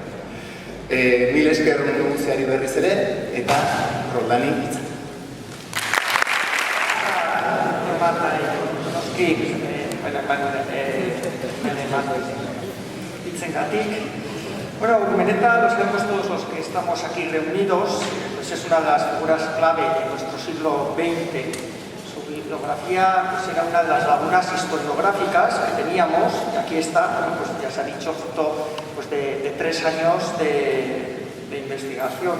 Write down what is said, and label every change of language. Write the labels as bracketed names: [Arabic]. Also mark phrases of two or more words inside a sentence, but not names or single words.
[Basque] Mil esker guziari berriz ere, eta Roldani hitzak. [Spanish] Bueno, Urmeneta, los vemos todos los que estamos aquí reunidos, pues es una de las figuras clave de nuestro siglo XX. Su bibliografía pues, era una de las lagunas historiográficas que teníamos, y aquí está, bueno, pues ya se ha dicho, fruto pues, de 3 años de investigación.